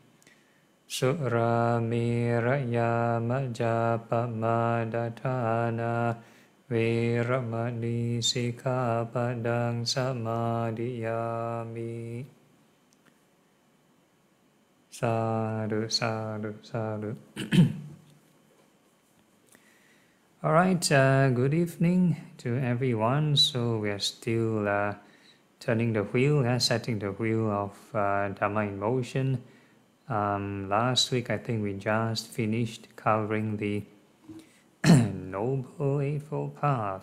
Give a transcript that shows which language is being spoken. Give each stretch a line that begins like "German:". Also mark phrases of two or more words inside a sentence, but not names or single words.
Pali: Suramiraya majapamadatthana viramani sikkhapadang samadhiyami. Sadhu, sadhu, sadhu.
English: All right, good evening to everyone. So we are still turning the wheel, setting the wheel of Dhamma in motion. Last week, I think we just finished covering the Noble Eightfold Path.